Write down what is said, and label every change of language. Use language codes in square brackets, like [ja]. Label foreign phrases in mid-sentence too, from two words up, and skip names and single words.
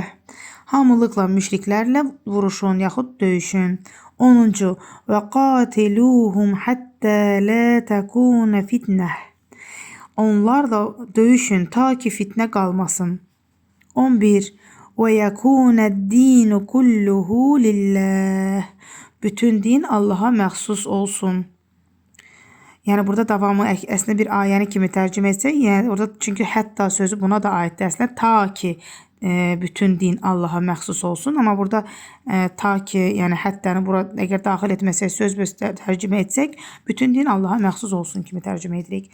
[az] Hamılıqla müşriklərlə vuruşun, yaxud döyüşün. 10. [ar] وقاتلوهم حتى لا تكون فتنة. [az] Onlar da döyüşün ta ki fitnə qalmasın. [ar] 11. ويكون الدين كله لله. [az] Bütün din Allaha məxsus olsun. Yəni burada davamı əslində bir ayəni kimi tərcümə etsək, yəni orada çünki hətta sözü buna da aiddir əslində, ta ki bütün din Allaha məxsus olsun. Amma burada ta ki, yəni həttəni bura əgər daxil etməsək, söz tərcümə etsək, bütün din Allaha məxsus olsun kimi tərcümə edirik.